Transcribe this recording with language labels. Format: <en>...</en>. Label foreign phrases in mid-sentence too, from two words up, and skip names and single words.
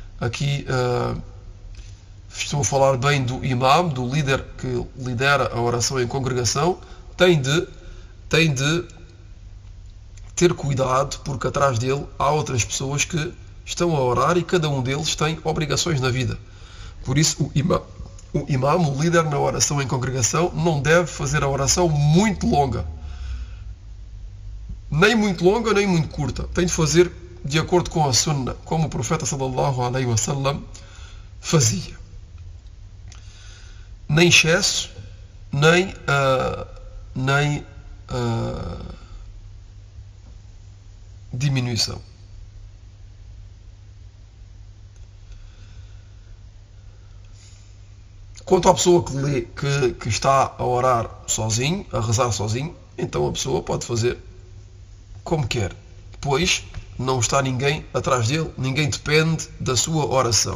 <pt>estou a falar bem do imam, do líder que lidera a oração em congregação, tem de ter cuidado, porque atrás dele há outras pessoas que estão a orar e cada um deles tem obrigações na vida. Por isso o imam, o líder na oração em congregação, não deve fazer a oração muito longa. Nem muito longa, nem muito curta. Tem de fazer de acordo com a sunna, como o profeta</pt> <ar>صلى الله عليه وسلم</ar> <pt>fazia. Nem excesso, nem diminuição. Quanto à pessoa que lê, que está a orar sozinho, a rezar sozinho, então a pessoa pode fazer como quer, pois não está ninguém atrás dele, ninguém depende da sua oração.</pt>